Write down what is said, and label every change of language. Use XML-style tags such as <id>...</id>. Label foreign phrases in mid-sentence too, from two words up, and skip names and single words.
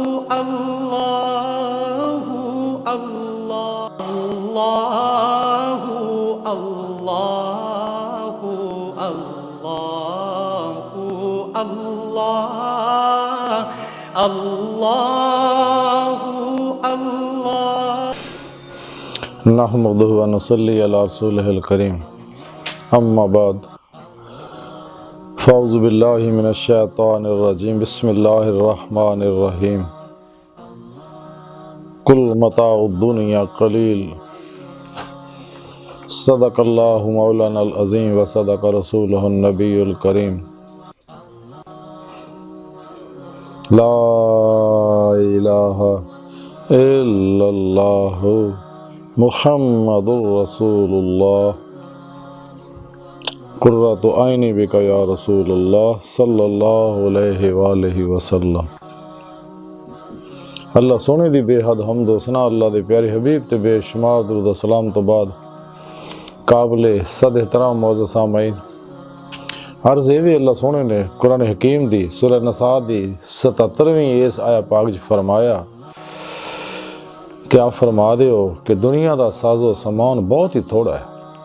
<ar>الله الله الله الله الله الله الله. نحمده و نصلي على رسوله الكريم، أما بعد، فأعوذ بالله من الشيطان الرجيم، بسم الله الرحمن الرحيم. قل متاع الدنيا قليل، صدق الله مولانا العظيم و صدق رسوله النبي الكريم. لا إله إلا الله محمد رسول الله، قرة عيني بك يا رسول الله صلى الله عليه وآله وسلم.</ar> <pa>اللہ سوہنے دی بےحد حمد و ثنا اللہ دے پیارے حبیب تے بےشمار درود و سلام توں بعد قابلِ صد احترام موجود سامعین، عرض ایہ بھی اللہ سوہنے نے قرآن حکیم دی سورہ نساء دی 77ویں اس آیہ پاک چ فرمایا</pa> <ur>کہ آپ فرما دے ہو کہ دنیا کا ساز و سامان بہت ہی تھوڑا ہے.</ur>